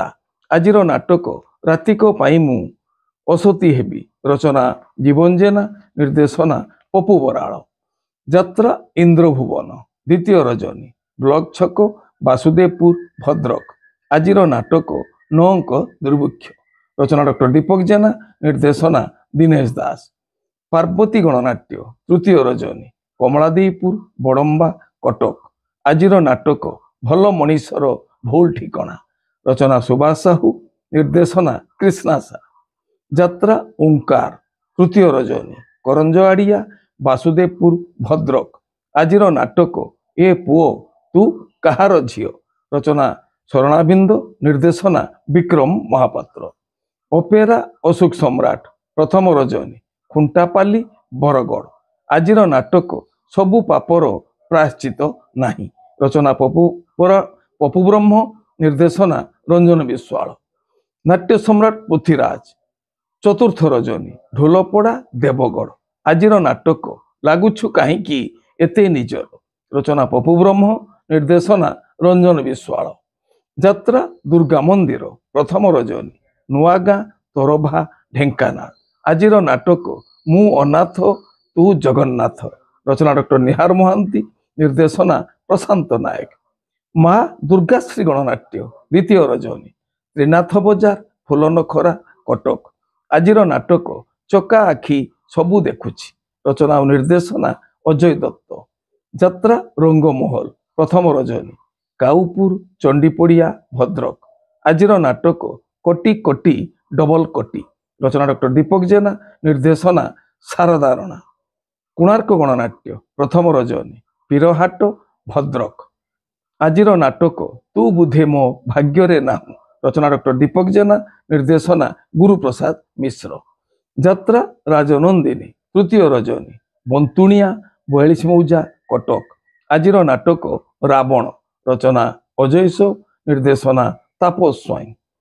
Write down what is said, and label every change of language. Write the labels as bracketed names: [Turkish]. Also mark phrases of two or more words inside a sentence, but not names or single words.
[Odia] ଆଜିର ନାଟକ ରାତିକ ପାଇଁ ମୁଁ ଅସତୀ ହେବି ରଚନା ଜୀବନ ଜେନା ନିର୍ଦ୍ଦେଶନା ପପୁ ବରାଡ଼। ଯାତ୍ରା ଇନ୍ଦ୍ରଭୁବନ ଦ୍ୱିତୀୟ ରଜନୀ ବ୍ଲକ ଛକ ବାସୁଦେବପୁର ଭଦ୍ରକ। ଆଜିର ନାଟକ ନୌକ ଦୁର୍ଭିକ୍ଷ ରଚନା ଡକ୍ଟର ଦୀପକ ଜେନା ନିର୍ଦ୍ଦେଶନା ଦିନେଶ ଦାସ। ପାର୍ବତୀ ଗଣନାଟ୍ୟ ତୃତୀୟ ରଜନୀ କମଳାଦେଇପୁର ବଡ଼ମ୍ବା କଟକ। ଆଜିର ନାଟକ ଭଲ ମଣିଷର ଭୁଲ ଠିକଣା ରଚନା ସୁଭାଷ ସାହୁ ନିର୍ଦ୍ଦେଶନା କୃଷ୍ଣା ସା। ଯାତ୍ରା ଓଁକାର ତୃତୀୟ ରଜନୀ କରଞ୍ଜଆଡ଼ିଆ ବାସୁଦେବପୁର ଭଦ୍ରକ। ଆଜିର ନାଟକ ଏ ପୁଅ ତୁ କାହାର ଝିଅ ରଚନା ଶରଣାବିନ୍ଦ ନିର୍ଦ୍ଦେଶନା ବିକ୍ରମ ମହାପାତ୍ର। ଅପେରା ଅଶୋକ ସମ୍ରାଟ ପ୍ରଥମ ରଜନୀ ଖୁଣ୍ଟାପାଲି ବରଗଡ଼। ଆଜିର ନାଟକ ସବୁ ପାପର ପ୍ରାୟଶ୍ଚିତ୍ତ ନାହିଁ ରଚନା ପପୁ ବ୍ରହ୍ମ ନିର୍ଦ୍ଦେଶନା ରଞ୍ଜନ ବିଶ୍ୱାଳ। ନାଟ୍ୟ ସମ୍ରାଟ ପୃଥ୍ୱୀରାଜ ଚତୁର୍ଥ ରଜନୀ ଢୋଲପଡ଼ା ଦେବଗଡ଼। ଆଜିର ନାଟକ ଲାଗୁଛୁ କାହିଁକି ଏତେ ନିଜର ରଚନା ପପୁ ବ୍ରହ୍ମ ନିର୍ଦ୍ଦେଶନା ରଞ୍ଜନ ବିଶ୍ୱାଳ। ଯାତ୍ରା ଦୁର୍ଗା ମନ୍ଦିର ପ୍ରଥମ ରଜନୀ ନୂଆଗାଁ ତୋରଭା ଢେଙ୍କାନାଳ। ଆଜିର ନାଟକ ମୁଁ ଅନାଥ ତୁ ଜଗନ୍ନାଥ ରଚନା ଡକ୍ଟର ନିହାର ମହାନ୍ତି ନିର୍ଦ୍ଦେଶନା ପ୍ରଶାନ୍ତ ନାୟକ। ମା ଦୁର୍ଗାଶ୍ରୀ ଗଣନାଟ୍ୟ ଦ୍ୱିତୀୟ ରଜନୀ ତ୍ରିନାଥ ବଜାର ଫୁଲନଖରା କଟକ। ଆଜିର ନାଟକ ଚକା ଆଖି ସବୁ ଦେଖୁଛି ରଚନା ଓ ନିର୍ଦ୍ଦେଶନା ଅଜୟ ଦତ୍ତ। ଯାତ୍ରା ରଙ୍ଗମହଲ ପ୍ରଥମ ରଜନୀ କାଉପୁର ଚଣ୍ଡୀପଡ଼ିଆ ଭଦ୍ରକ। ଆଜିର ନାଟକ କୋଟି କୋଟି ଡବଲ କୋଟି ରଚନା ଡକ୍ଟର ଦୀପକ ଜେନା ନିର୍ଦ୍ଦେଶନା ଶାରଦା ରାଣା। କୋଣାର୍କ ଗଣନାଟ୍ୟ ପ୍ରଥମ ରଜନୀ ପୀରହାଟ ଭଦ୍ରକ। ଆଜିର ନାଟକ ତୁ ବୁଧେ ମୋ ଭାଗ୍ୟ ନା ରଚନା ଡକ୍ଟର ଦୀପକ ଜେନା ନିର୍ଦ୍ଦେଶନା ଗୁରୁପ୍ରସାଦ ମିଶ୍ର। ଯାତ୍ରା ରାଜନନ୍ଦିନୀ ତୃତୀୟ ରଜନୀ ବନ୍ତୁଣିଆ 42 ମୌଜା କଟକ। ଆଜିର ନାଟକ ରାବଣ ରଚନା ଅଜୟସ ନିର୍ଦ୍ଦେଶନା ତାପସ୍ୱୟଂ।